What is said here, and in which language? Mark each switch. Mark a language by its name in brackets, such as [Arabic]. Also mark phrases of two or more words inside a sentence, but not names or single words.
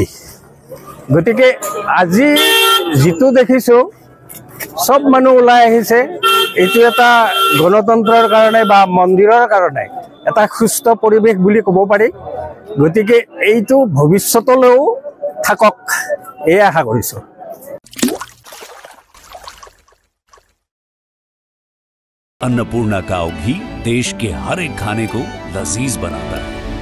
[Assamese] গতিকে আজি যিটো দেখিছোঁ চব মানুহ ওলাই আহিছে, এইটো এটা গণতন্ত্ৰৰ কাৰণে বা মন্দিৰৰ কাৰণে এটা সুস্থ পৰিৱেশ বুলি ক'ব পাৰি। গতিকে এইটো ভৱিষ্যতলৈও থাকক, এই আশা কৰিছোঁ। [Hindi] अन्नपूर्णा काव घी देश के हर एक खाने को लजीज बनाता है।